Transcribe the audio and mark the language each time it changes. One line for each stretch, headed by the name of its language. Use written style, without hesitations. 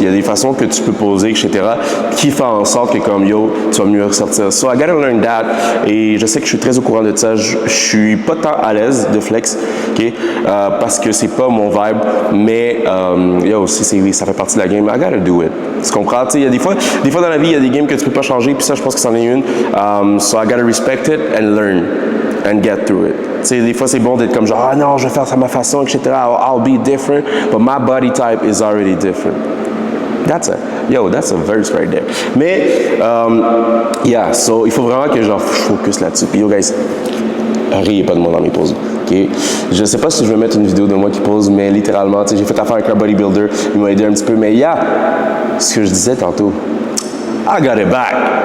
French: Il y a des façons que tu peux poser, etc., qui font en sorte que comme yo, tu vas mieux ressortir.
English: So I gotta learn that.
French: Et je sais que je suis très au courant de ça. Je suis pas tant à l'aise de flex, ok, parce que c'est pas mon vibe. Mais yo, si ça fait partie de la game,
English: I gotta do it.
French: Tu comprends? Tu sais, il y a des fois dans la vie, il y a des games que tu peux pas changer. Puis ça, je pense que c'en est une.
English: So I gotta respect it and learn and get through it.
French: Tu sais, des fois, c'est bon d'être comme genre, ah non, je vais faire ça à ma façon, etc.
English: I'll be different, but my body type is already different. That's a verse right there.
French: Mais, yeah, so il faut vraiment que genre, je focus là-dessus. Puis yo, guys, riez pas de moi dans mes poses. Okay. Je sais pas si je vais mettre une vidéo de moi qui pose, mais littéralement, tu sais, j'ai fait affaire avec un bodybuilder, il m'a aidé un petit peu, mais yeah, ce que je disais tantôt,
English: I got it back.